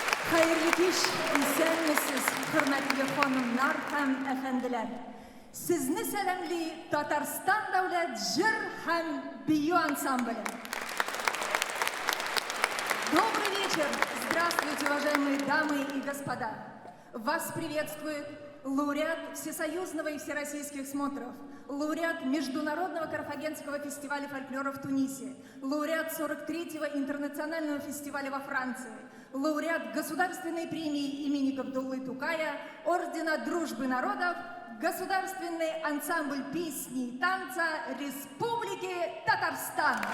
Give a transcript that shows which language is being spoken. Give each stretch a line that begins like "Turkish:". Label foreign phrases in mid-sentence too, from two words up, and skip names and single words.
Tatar: Hayırlı kеш, исәнмесез, хөрмәтле ханымнар һәм әфәнделәр. Сезне сәламли Татарстан дәүләт җыр һәм бию ансамбле.
Russian: Добрый вечер! Здравствуйте, уважаемые дамы и господа! Вас приветствует лауреат Всесоюзного и Всероссийских смотров, лауреат Международного Карфагенского фестиваля фольклора в Тунисе, лауреат 43-го интернационального фестиваля во Франции, лауреат Государственной премии имени Габдуллы Тукая, Ордена Дружбы народов, Государственный ансамбль песни и танца Республики Татарстан.